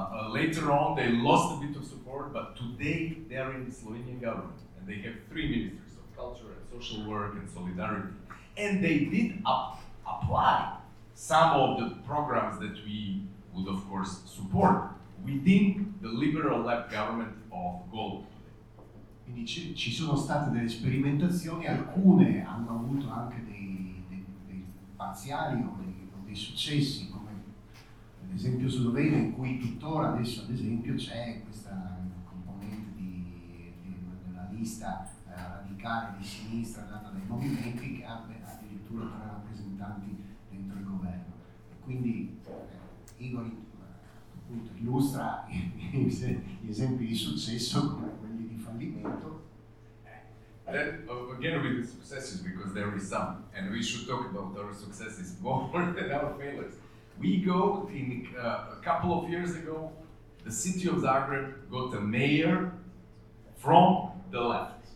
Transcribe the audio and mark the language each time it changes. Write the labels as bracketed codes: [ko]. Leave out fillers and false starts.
[en] Later on, they lost a bit of support, but today they are in the Slovenian government, and they have 3 ministers of culture and social work and solidarity. And they did apply some of the programs that we would, of course, support within the liberal left government of Gold. [it] Quindi ci sono state delle sperimentazioni, alcune hanno avuto anche dei parziali o dei successi, come ad esempio Slovenia, in cui tuttora adesso, ad esempio, c'è questa componente della lista radicale di sinistra data dai movimenti, che ha addirittura tre rappresentanti dentro il governo. Quindi Igor appunto illustra gli esempi di successo come quelli di fallimento. [en] Again with the successes, because there is some, and we should talk about our successes more than our failures. We go in a couple of years ago, the city of Zagreb got a mayor from the left.